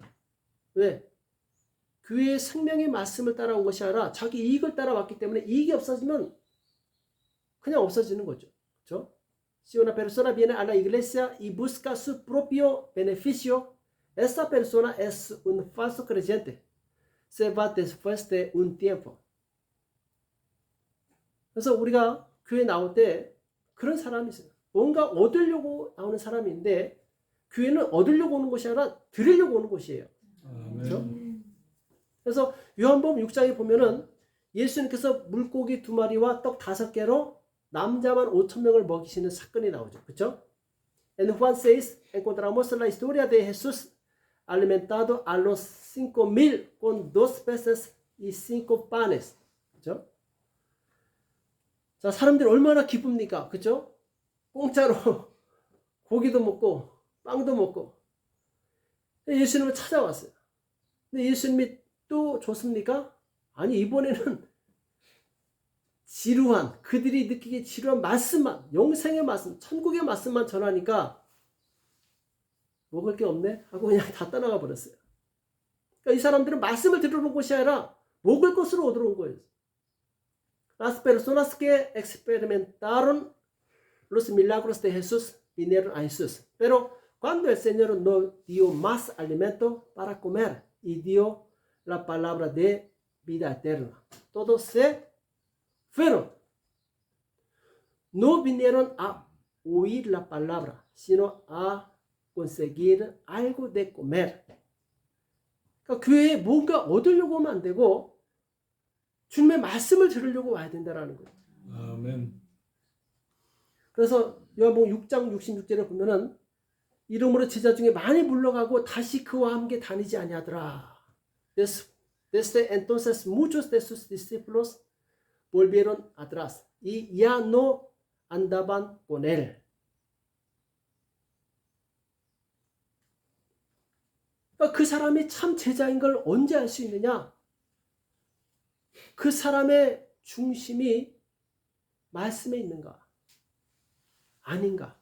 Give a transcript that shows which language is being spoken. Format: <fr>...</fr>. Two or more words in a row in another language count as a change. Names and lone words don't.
<ko>왜? 교회의 생명의 말씀을 따라온 것이 아니라 자기 이익을 따라왔기 때문에 이익이 없어지면 그냥 없어지는 거죠. 그렇죠?</ko> <es>Si una persona viene a la iglesia y busca su propio beneficio, esa persona es un falso creyente. Se va después de un tiempo.</es> <ko>그래서 우리가 교회 나올 때 그런 사람이 있어요. 뭔가 얻으려고 나오는 사람인데 교회는 얻으려고 오는 것이 아니라 드리려고 오는 곳이에요. 그렇죠? 그래서 요한복음 6장에 보면은 예수님께서 물고기 2마리와 떡 5개로 남자만 5,000명을 먹이시는 사건이 나오죠. 그렇죠?</ko> <es>En Juan 6 encontramos la historia de Jesús alimentado a los 5,000 con 2 peces y 5 panes.</es> <ko>그렇죠? 자, 사람들이 얼마나 기쁩니까? 그렇죠? 공짜로 고기도 먹고 빵도 먹고 예수님을 찾아왔어요. 근데 예수님이 또 줬습니까? 아니, 이번에는 지루한, 그들이 느끼기에 지루한 말씀만, 영생의 말씀, 천국의 말씀만 전하니까 먹을 게 없네 하고 그냥 다 떠나가 버렸어요. 그러니까 이 사람들은 말씀을 들으러 온 것이 아니라 먹을 것으로 얻으러 온 거예요.</ko> <es>Las personas que experimentaron los milagros de Jesús vinieron a Jesús. Pero cuando el Señor nos dio más alimento para comer y dio la palabra de vida eterna, todos se fueron. No vinieron a oír la palabra, sino a conseguir algo de comer.</es> <ko>그러니까 교회에 뭔가 얻으려고 하면 안 되고 주님의 말씀을 들으려고 와야 된다는 거예요. 아멘. 그래서 요한복음 6장 66절에 보면은 이름으로 제자 중에 많이 물러가고 다시 그와 함께 다니지 아니하더라.</ko> <es>Desde entonces muchos de sus discípulos volvieron atrás y ya no andaban con él.</es> <ko>그러니까 그 사람이 참 제자인 걸 언제 알 수 있느냐? 그 사람의 중심이 말씀에 있는가? 아닌가?</ko>